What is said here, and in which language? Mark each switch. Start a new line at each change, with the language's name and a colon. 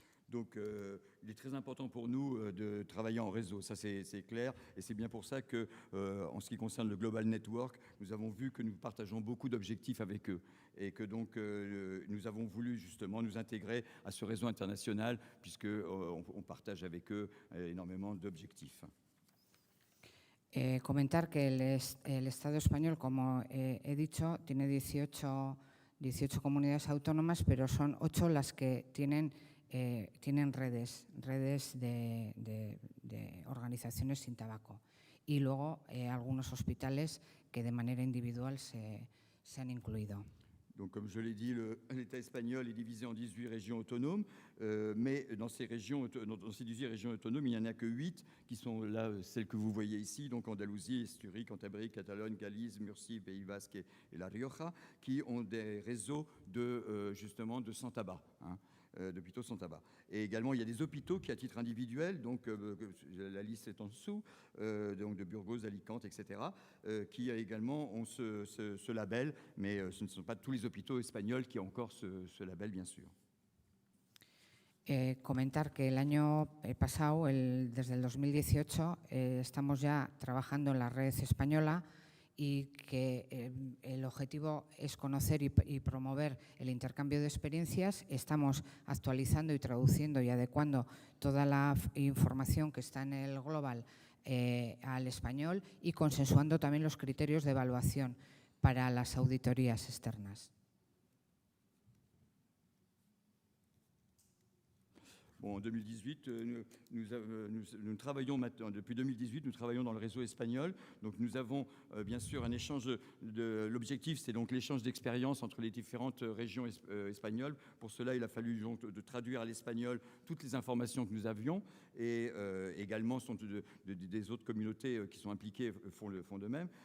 French: Donc, il est très important pour nous de travailler en réseau, ça c'est clair, et c'est bien pour ça que, en ce qui concerne le Global Network, nous avons vu que nous partageons beaucoup d'objectifs avec eux, et que donc nous avons voulu justement nous intégrer à ce réseau international, puisque on partage avec eux énormément d'objectifs.
Spanish: Comentar que el Estado español, como he dicho, tiene 18 comunidades autónomas, pero son 8 las que tienen redes de organizaciones sin tabaco. Y luego algunos hospitales que de manera individual se han incluido.
French: Donc, comme je l'ai dit, l'État espagnol est divisé en 18 régions autonomes, mais dans ces 18 régions autonomes, il n'y en a que 8 qui sont là, celles que vous voyez ici, donc Andalousie, Asturie, Cantabrie, Catalogne, Galice, Murcie, Pays Basque et La Rioja, qui ont des réseaux justement de sans tabac. D'hôpitaux sans tabac. Et également, il y a des hôpitaux qui, à titre individuel, donc la liste est en dessous, donc de Burgos, Alicante, etc., qui également ont ce label, mais ce ne sont pas tous les hôpitaux espagnols qui ont encore ce label, bien sûr.
Spanish: Comentar que el año pasado, desde el 2018, estamos ya trabajando en la red española y que el objetivo es conocer y promover el intercambio de experiencias. Estamos actualizando y traduciendo y adecuando toda la información que está en el Global al español y consensuando también los criterios de evaluación para las auditorías externas.
French: Bon, en 2018, nous travaillons maintenant, depuis 2018, nous travaillons dans le réseau espagnol. Donc nous avons bien sûr un échange, l'objectif c'est donc l'échange d'expériences entre les différentes régions espagnoles. Pour cela, il a fallu donc de traduire à l'espagnol toutes les informations que nous avions et également des autres communautés qui sont impliquées font de même.